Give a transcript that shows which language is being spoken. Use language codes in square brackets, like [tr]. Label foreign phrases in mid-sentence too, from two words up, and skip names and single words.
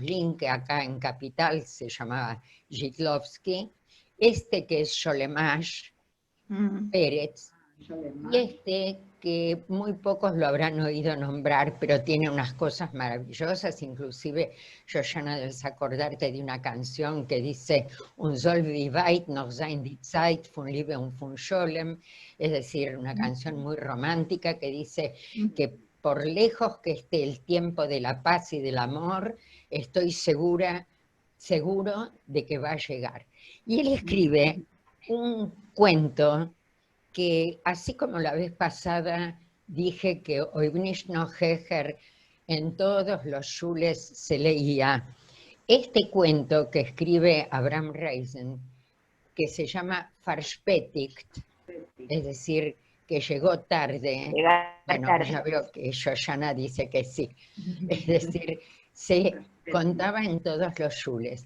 [es] Link, que acá en Capital se llamaba Zhitlovsky, este que es Sholemash, Pérez, y este que muy pocos lo habrán oído nombrar, pero tiene unas cosas maravillosas, inclusive, Shoshana, debes acordarte de una canción que dice [yi] און זאָל ווי ווייט נאָך זײַן די צײַט פֿון ליבע און פֿון שלום, [es] es decir, una canción muy romántica que dice que por lejos que esté el tiempo de la paz y del amor, estoy seguro de que va a llegar. Y él escribe un cuento que, así como la vez pasada dije que Oibnishno Heger en todos los shules se leía, este cuento que escribe Abraham Reisen, que se llama Verspätigt, es decir, que llegó tarde, bueno, ya veo que Shoshana dice que sí, es decir, se contaba en todos los shules.